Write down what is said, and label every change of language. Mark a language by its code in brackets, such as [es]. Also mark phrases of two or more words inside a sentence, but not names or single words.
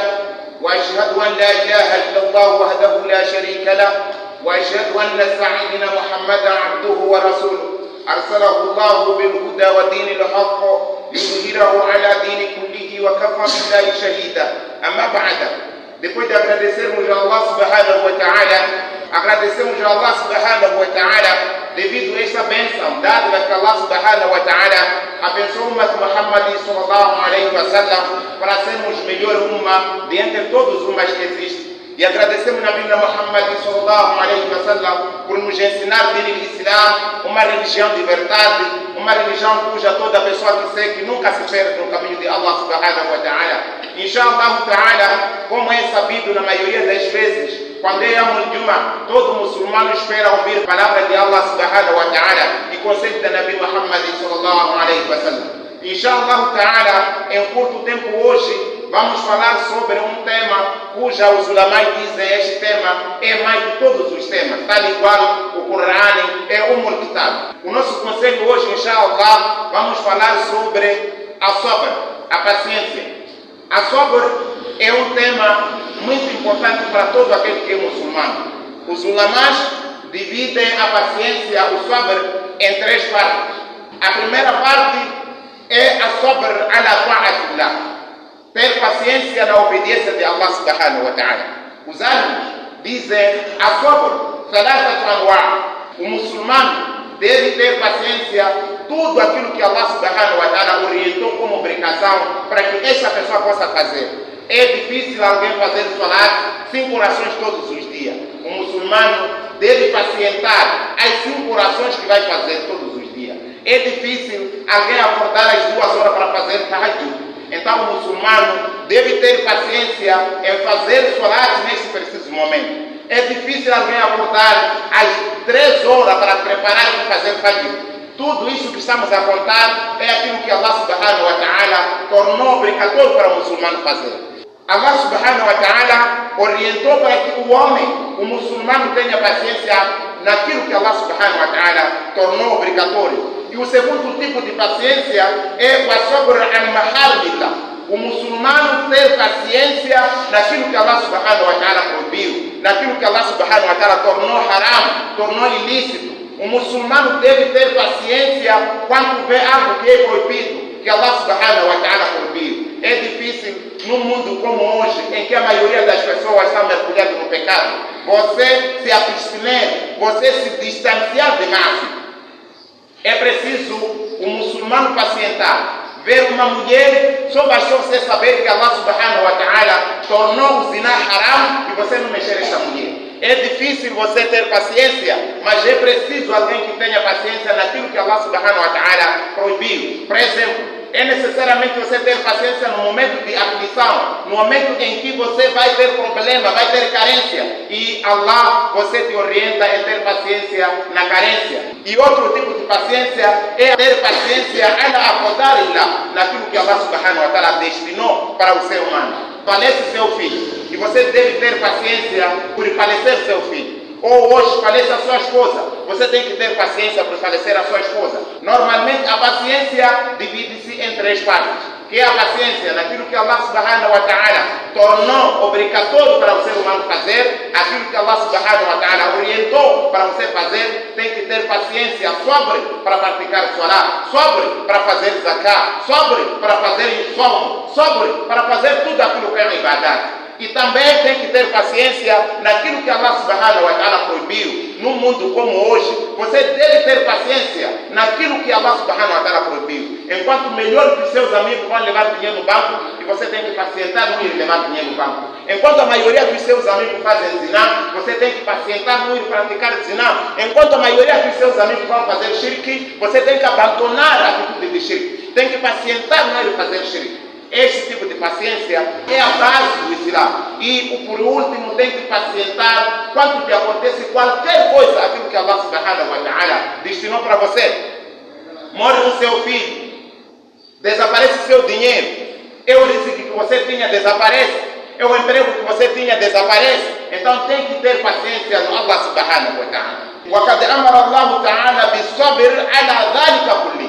[ar] وأشهد أن لا إله إلا الله وحده لا شريك له. وأشهد أن سيدنا محمدا عبده ورسوله أرسله الله بالهدى ودين الحق ليظهره على دين كله وكفى بالله شهيدا. أما بعد, [pt] depois de agradecermos a Allah [ar] سبحانه وتعالى, [pt] agradecemos a Allah [ar] سبحانه وتعالى [pt] devido a esta bênção dada que Allah [ar] سبحانه وتعالى [pt] abençoou o Muhammad [ar] صلى الله عليه وسلم [pt] para sermos melhor umma de entre todos os ummas que existem. E agradecemos a Bíblia Muhammad [ar] صلى الله عليه وسلم [pt] por nos ensinar o Islam, uma religião de verdade, uma religião cuja toda pessoa que segue nunca se perde no caminho de Allah [ar] سبحانه وتعالى. إن شاء الله تعالى, [pt] como é sabido na maioria das vezes, quando é [ar] يوم الجمعة, [pt] todo muçulmano espera ouvir a palavra de Allah [ar] سبحانه وتعالى [pt] e conselho da Nabi Muhammad [ar] صلى الله عليه وسلم. إن شاء الله تعالى, [pt] em curto tempo hoje, vamos falar sobre um tema cuja os ulamai dizem este tema é mais de todos os temas, tal igual o Qur'an é Kitab. O nosso conselho hoje, inshallah, vamos falar sobre a sabr, a paciência. A sabr é um tema muito importante para todo aquele que é muçulmano. Os ulamás dividem a paciência, o sabr, em três partes. A primeira parte é a [ar] صبر على طاعة الله, [pt] ter paciência na obediência de Allah [ar] سبحانه وتعالى. [pt] Os árabes dizem a sabr, [ar] ثلاثة أنواع'. [pt] O muçulmano deve ter paciência tudo aquilo que Allah [ar] سبحانه وتعالى [pt] orientou como obrigação para que essa pessoa possa fazer. É difícil alguém fazer salat 5 orações todos os dias. O muçulmano deve pacientar as 5 orações que vai fazer todos os dias. É difícil alguém acordar às 2 horas para fazer tahajjud. Então o muçulmano deve ter paciência em fazer salat nesse preciso momento. É difícil alguém acordar às 3 horas para preparar e fazer fajr. Tudo isso que estamos a contar é aquilo que Allah [ar] سبحانه وتعالى [pt] tornou obrigatório para o muçulmano fazer. Allah [ar] سبحانه وتعالى [pt] orientou para que o homem, o muçulmano, tenha paciência naquilo que Allah [ar] سبحانه وتعالى [pt] tornou obrigatório. E o segundo tipo de paciência é o [ar] صبر المحارم الله. [pt] O muçulmano ter paciência naquilo que Allah [ar] سبحانه وتعالى [pt] proibiu, naquilo que Allah [ar] سبحانه وتعالى [pt] tornou haram, tornou ilícito. O muçulmano deve ter paciência quando vê algo que é proibido, que Allah [ar] سبحانه وتعالى [pt] proibiu. É difícil num mundo como hoje, em que a maioria das pessoas está mergulhada no pecado, você se abster, você se distanciar de máximo. É preciso o muçulmano pacientar. Ver uma mulher, só bastou você saber que Allah [ar] سبحانه وتعالى [pt] tornou o zina haram e você não mexer essa mulher. É difícil você ter paciência, mas é preciso alguém que tenha paciência naquilo que Allah [ar] سبحانه وتعالى [pt] proibiu. Por exemplo, é necessariamente você ter paciência no momento de aflição, no momento em que você vai ter problema, vai ter carência. E Allah, você te orienta a ter paciência na carência. E outro tipo de paciência é ter paciência naquilo que Allah [ar] سبحانه وتعالى [pt] destinou para o ser humano. Falece seu filho, e você deve ter paciência por falecer seu filho. Ou hoje falece a sua esposa, você tem que ter paciência por falecer a sua esposa. Normalmente a paciência divide-se em 3 partes, que é a paciência naquilo que Allah [ar] سبحانه وتعالى [pt] tornou obrigatório para o ser humano fazer, aquilo que Allah [ar] سبحانه وتعالى [pt] orientou para você fazer. Tem que ter paciência sobre para praticar salat, sobre para fazer zakat, sobre para fazer somo, sobre para fazer tudo aquilo que é ibadat. E também tem que ter paciência naquilo que Allah [ar] سبحانه وتعالى [pt] proibiu. Num mundo como hoje, você deve ter paciência naquilo que Allah [ar] سبحانه وتعالى [pt] proibiu. Enquanto melhor que seus amigos vão levar dinheiro no banco, e você tem que pacientar não ir levar dinheiro no banco. Enquanto a maioria dos seus amigos fazem zina, você tem que pacientar não ir praticar zina. Enquanto a maioria dos seus amigos vão fazer shirk, você tem que abandonar a atitude de shirk. Tem que pacientar não ir fazer shirk. Este tipo de paciência é a base do Islã. E por último, tem que pacientar quando te acontece qualquer coisa, aquilo que Allah [ar] سبحانه وتعالى [pt] destinou para você. Morre o seu filho, desaparece seu dinheiro, o risco que você tinha desaparece, o emprego que você tinha desaparece. Então tem que ter paciência no Allah [ar] سبحانه وتعالى. وقد أمر الله تعالى بالصبر على ذلك كله.